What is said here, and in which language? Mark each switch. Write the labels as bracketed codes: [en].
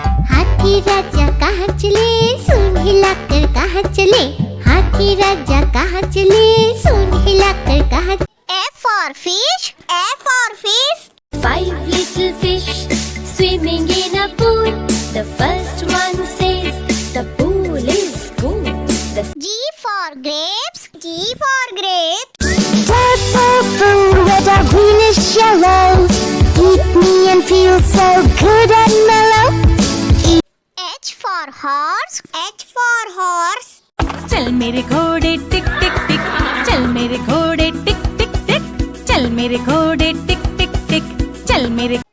[hi] हाथी राजा कहाँ चले, सूंड हिलाकर कहाँ चले। हाथी राजा कहाँ चले, सूंड हिलाकर कहाँ। [en] F for fish. F for fish. 5 little fish swimming in a pool. The first one says the pool is cool. G for grapes. G for grapes. Red purple, red or greenish yellow. Eat me and feel so good and mellow. H for horse. H for horse. [hi] चल मेरे घोड़े टिक टिक टिक, चल मेरे घोड़े टिक टिक टिक, चल मेरे घोड़े टिक टिक टिक, चल मेरे।